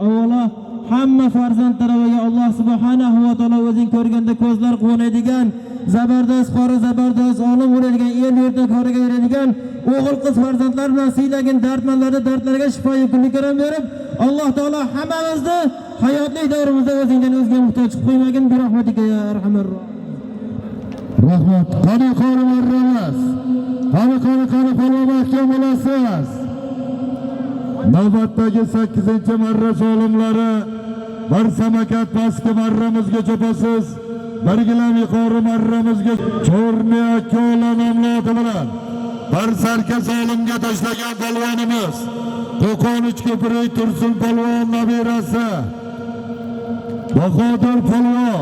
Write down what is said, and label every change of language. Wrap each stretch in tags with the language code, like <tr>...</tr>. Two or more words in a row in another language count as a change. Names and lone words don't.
<uz>Avvalo hamma farzand talabiga Alloh</uz> <ar>سبحانه وتعالى</ar> <uz>o'zing ko'rganda ko'zlar quvonadigan, zabardast qori zabardast olim bo'ladigan, el yurtda koriga yuradigan o'g'il qiz farzandlar bilan siylagin, dardmanlarni dardlariga shifo yo'qlik karam berib, Alloh taolo hammamizni hayotlik davrimizda o'zingdan o'zga muhtoj qilib qo'ymagin.</uz> <ar>برحمتك يا أرحم الراحمين.</ar> <uz>Rahmat. Qani marramas. Qani polvon mahkam bo'lasiz. Navbatdagi 8-marra solimlari bir samakat pastki marramizga chopasiz. Birgilam yuqori marramizga Cho'rni Akola nomloti bilan bir sarka solimga tashlagan polvonimiz Qo'qon Uchko'prik Tursun polvon nabirasi Bahodir polvon.</uz>